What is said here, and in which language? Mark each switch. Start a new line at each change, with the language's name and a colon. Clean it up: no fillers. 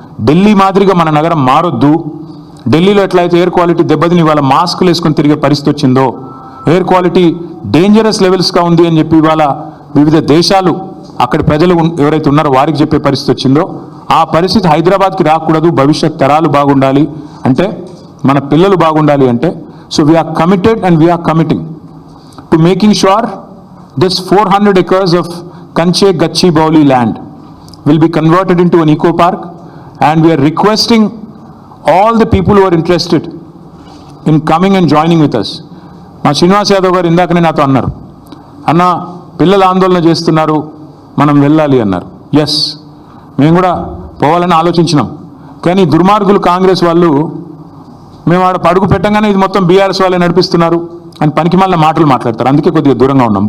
Telugu: ఢిల్లీ మాదిరిగా మన నగరం మారొద్దు. ఢిల్లీలో ఎట్లయితే ఎయిర్ క్వాలిటీ దెబ్బతిని ఇవాళ మాస్కులు వేసుకొని తిరిగే పరిస్థితి వచ్చిందో, ఎయిర్ క్వాలిటీ డేంజరస్ లెవెల్స్గా ఉంది అని చెప్పి ఇవాళ వివిధ దేశాలు అక్కడి ప్రజలు ఎవరైతే ఉన్నారో వారికి చెప్పే పరిస్థితి వచ్చిందో, ఆ పరిస్థితి హైదరాబాద్కి రాకూడదు. భవిష్యత్ తరాలు బాగుండాలి అంటే,
English: మన పిల్లలు బాగుండాలి అంటే, so we are committed and we are committing to making sure this 400 acres of Kanche Gachibowli land will be converted into an eco park, and we are requesting all the people who are interested in coming and joining with us.
Telugu: మా శ్రీనివాస్ యాదవ్ గారు ఇందాకనే నాతో అన్నారు, అన్న పిల్లలు ఆందోళన చేస్తున్నారు, మనం వెళ్ళాలి అన్నారు. ఎస్, మేము కూడా పోవాలని ఆలోచించినాం. కానీ దుర్మార్గులు కాంగ్రెస్ వాళ్ళు మేము ఆడ అడుగు పెట్టంగానే ఇది మొత్తం బీఆర్ఎస్ వాళ్ళే నడిపిస్తున్నారు అని పనికిమాలిన మాటలు మాట్లాడతారు. అందుకే కొద్దిగా దూరంగా ఉన్నాం.